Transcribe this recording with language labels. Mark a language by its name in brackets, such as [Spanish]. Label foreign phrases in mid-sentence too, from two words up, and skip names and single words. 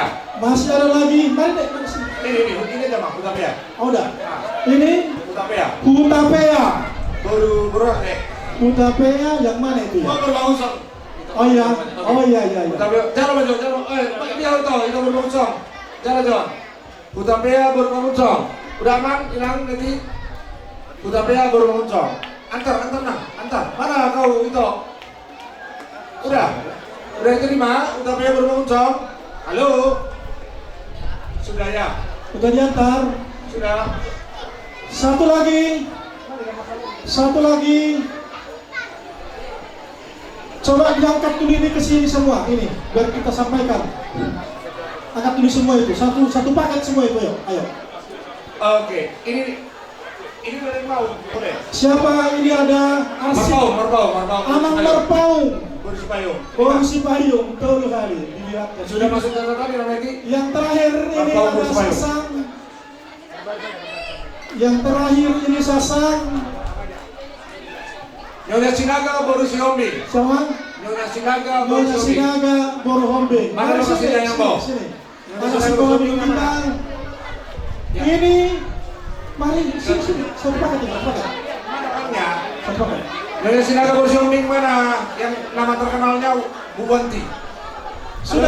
[Indonesian] Masih ada lagi. Mari deh, mari sini. Ini aja Mak, Utapea. Oh, udah. Ini Utapea. Hutapea. Baru Hutapea yang mana itu ya? berbangun song. Oh iya. Utapea, jalan maju, jalan. Biar tahu, itu berbangun song. Jalan. Utapea berbangun song. Udah aman, hilang nanti. Utapea berbangun song. Antar. Mana kau itu? Udah terima. Utapea berbangun song. Halo. Sudah ya. Udah diantar. Sudah. Satu lagi. Coba diangkat dulu ini ke sini semua ini biar kita sampaikan. Angkat dulu semua itu, satu paket semua itu ya. Ayo. Oke, ini boleh mau, boleh. Siapa ini ada Arsip? Marpau. Amang Marpau. Polisi Payung. Betul kali. Dilihat. Sudah masuk data tadi Rameki? Yang terakhir ini Marpau, ada Polisi Payung. Sasang. Yang terakhir ini Sasang. Nyonya Sinaga baru si Hombi. Sama Nyonya Sinaga baru Nyonya si Hombi. Sinaga Borhombe. Mana Mari lokasi sini, yang bawa? sini. Nyonya Ada Sinaga sekolah Borhombe minggu mana? bintang. Ya. Ini, mari sini. Satu paket ini, satu paket. Mana orangnya? Satu paket. Nyonya Sinaga baru si Hombi mana? Yang nama terkenalnya Bu Wanti. Sudah.